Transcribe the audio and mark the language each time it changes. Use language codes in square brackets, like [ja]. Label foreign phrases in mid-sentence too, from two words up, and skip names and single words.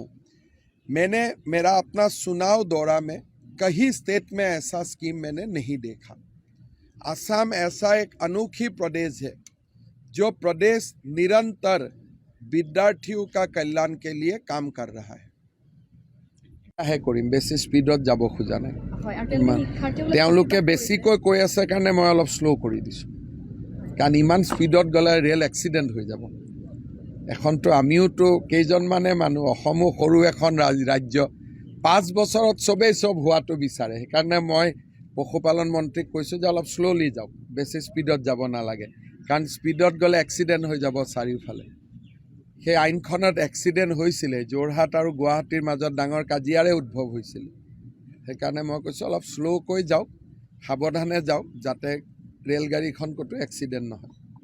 [hi] मैंने मेरा अपना चुनाव दौरा में कहीं स्टेट में ऐसा स्कीम मैंने नहीं देखा। असम ऐसा एक अनोखी प्रदेश है जो प्रदेश निरंतर विद्यार्थियों का कल्याण के लिए काम कर रहा है [as] কৰিম বেছি স্পীডত যাব খোজা নাই হয় আৰু তেওঁলোকে বেছিকৈ কৈ আছে কাৰণে মই অলপ শ্ল' কৰি দিছোঁ কাৰণ ইমান স্পীডত গ'লে ৰেল এক্সিডেণ্ট হৈ যাব এখনতো আমিওতো কেইজনমানে মানুহ অসমো সৰু এখন ৰাজ্য 5 বছৰত চবেই চব হোৱাটো বিচাৰে সেইকাৰণে মই পশুপালন মন্ত্ৰীক কৈছোঁ যে অলপ শ্ল'লি যাওক বেছি স্পীডত যাব নালাগে কাৰণ স্পীডত গ'লে এক্সিডেণ্ট হৈ যাব চাৰিওফালে সেই আইনখনত এক্সিডেণ্ট হৈছিলে যোৰহাট আৰু গুৱাহাটীৰ মাজত ডাঙৰ কাজিয়াৰে উদ্ভৱ হৈছিল সেইকাৰণে মই কৈছোঁ অলপ শ্ল'কৈ যাওক সাৱধানে যাওক যাতে ৰেলগাড়ীখন ক'তো এক্সিডেণ্ট নহয়